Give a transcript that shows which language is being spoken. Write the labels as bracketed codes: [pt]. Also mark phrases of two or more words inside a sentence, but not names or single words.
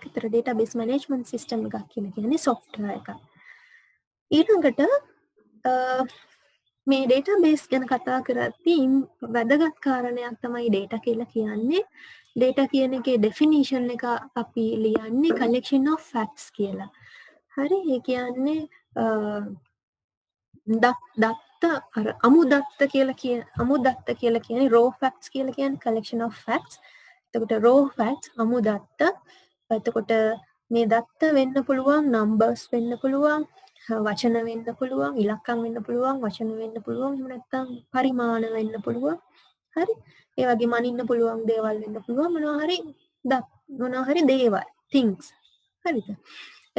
[si] ඒතර [en] database management system [si] එකක් කියන්නේ software එකක්. ඊළඟට මේ database ගැන කතා කරද්දී වැදගත් කාරණයක් තමයි data කියලා කියන්නේ. data කියන එකේ definition එක අපි ලියන්නේ [en] collection of facts [si] කියලා. හරි, ඒ කියන්නේ දත්ත අමුදත්ත කියලා කියන්නේ [en] raw facts [si] කියලා කියන්නේ [en] collection of facts. [si] එතකොට [en] raw facts [si] අමුදත්ත. එතකොට මේ දත්ත වෙන්න පුළුවන් numbers වෙන්න පුළුවන්, වචන වෙන්න පුළුවන්, ඉලක්කම් වෙන්න පුළුවන්, වචන වෙන්න පුළුවන්, එහෙම නැත්නම් පරිමාණ වෙන්න පුළුවන්. හරි, ඒ වගේම අනින්න පුළුවන් දේවල් වෙන්න පුළුවන්, මොනවා හරි දේවල් things. හරිද?